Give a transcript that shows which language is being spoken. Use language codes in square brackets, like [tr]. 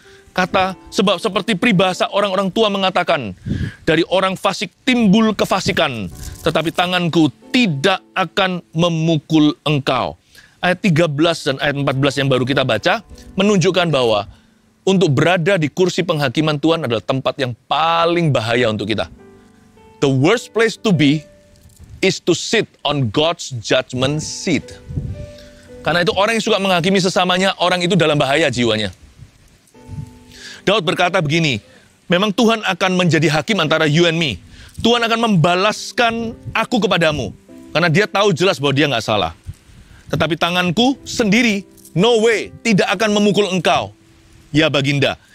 [id] Kata, sebab seperti peribahasa orang-orang tua mengatakan, dari orang fasik timbul kefasikan, tetapi tanganku tidak akan memukul engkau. Ayat 13 dan ayat 14 yang baru kita baca, menunjukkan bahwa untuk berada di kursi penghakiman Tuhan adalah tempat yang paling bahaya untuk kita. [en] The worst place to be is to sit on God's judgment seat. [id] Karena itu orang yang suka menghakimi sesamanya, orang itu dalam bahaya jiwanya. Daud berkata begini, memang Tuhan akan menjadi hakim antara [en] you and me. [id] Tuhan akan membalaskan aku kepadamu. Karena dia tahu jelas bahwa dia nggak salah. Tetapi tanganku sendiri, [en] no way, [id] tidak akan memukul engkau, ya baginda.